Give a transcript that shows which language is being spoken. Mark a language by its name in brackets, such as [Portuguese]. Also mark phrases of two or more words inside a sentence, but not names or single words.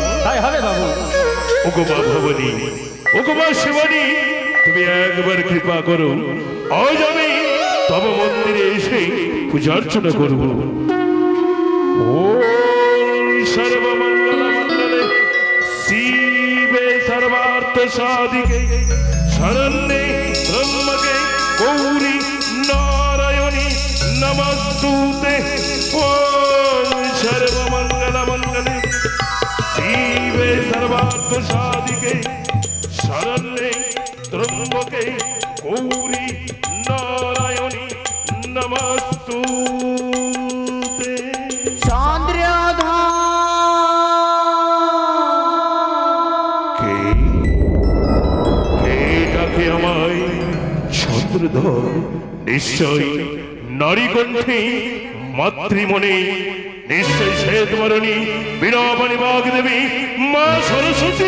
[Bangla] তাই হবে বাবু। ওগো মা ভবানী, ওগো মা শিবানী, তুমি একবার কৃপা করো, আজ আমি তব মন্দিরে এসে পূজা অর্চনা করব। [Sanskrit] ওম সর্বমঙ্গল মঙ্গলে শিবে সর্বার্থ সাধিকে শরণ্যে ত্র্যম্বকে গৌরী নারায়ণী নমস্তুতে। ওম সর্বমঙ্গল মঙ্গলে শিবে সর্বার্থ সাধিকে শরণ্যে ত্র্যম্বকে গৌরী নারায়ণী নমস্তুতে। [Bangla] চন্দ্রধর কে ডাকে আমায়? চন্দ্রধর নিশ্চয় নারী কণ্ঠে মাতৃমনে, নিশ্চয় শ্বেতবরণী বীণাপাণি বাগদেবী মা সরস্বতী।